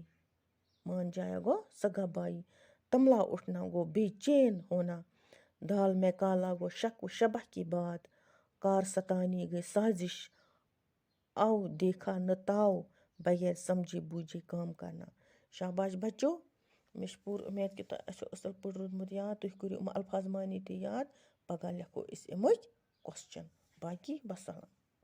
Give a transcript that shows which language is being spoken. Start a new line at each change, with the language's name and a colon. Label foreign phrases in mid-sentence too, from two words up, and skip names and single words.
Urdu: مان جایا گو سگا بھائی. تملا اٹھنا گو بے چین ہونا. دال میں کالا گو شک و شبہ کی بات. کار ستانی گئی سازش. آؤ دیکھا نہ تاؤ بغیر سمجھے بوجھے کام کرنا. شاباش بچو.
Kashmiri: مےٚ چھِ پوٗرٕ اُمید کہِ تۄہہِ آسیو اَصٕل پٲٹھۍ روٗدمُت یاد. تُہۍ کٔرِو یِم الفاظ معنی تہِ یاد. پگاہ لیکھو أسۍ اَمِکۍ کوسچن.
Urdu: باقی وسلام.